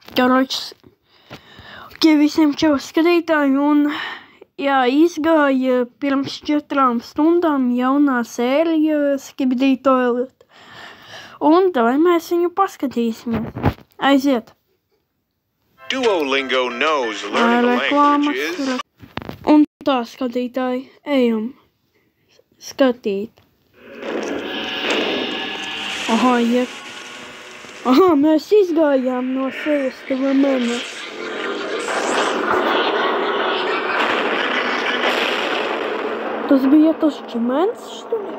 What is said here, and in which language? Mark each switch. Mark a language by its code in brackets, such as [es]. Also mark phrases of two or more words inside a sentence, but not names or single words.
[lv] Karoči, visiem čau skatītāji, un jā, izgāja pirms 4 stundām jaunā sērija Skibidi Toilet. Un vai mēs viņu paskatīsimies? Aiziet! [en] Duolingo knows learning a language is... [lv] Un tā, skatītāji, ejam skatīt. Aha, iet. Aha, mēs izgājām no sevis tava mena. Tas bija tas čimens, [ru] что ли?